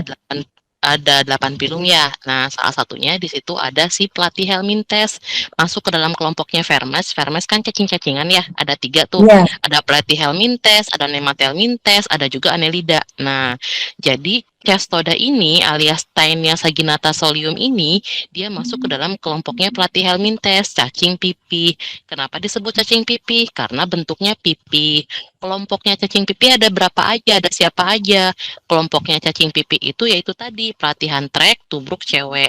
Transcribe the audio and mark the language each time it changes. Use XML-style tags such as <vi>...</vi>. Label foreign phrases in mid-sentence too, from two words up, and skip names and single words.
<id>Ada 8 pilum ya. Nah, salah satunya di situ ada si Platyhelminthes. Masuk ke dalam kelompoknya Vermes. Vermes kan cacing-cacingan ya. Ada 3 tuh. Ya. Ada Platyhelminthes, ada Nemathelminthes, ada juga Annelida. Nah, jadi Cestoda ini alias Taenia saginata solium ini dia masuk ke dalam kelompoknya Platyhelminthes, cacing pipih. Kenapa disebut cacing pipih? Karena bentuknya pipih. Kelompoknya cacing pipih ada berapa aja? Ada siapa aja? Kelompoknya cacing pipih itu yaitu tadi pelatihan trek, tubruk cewek.</id>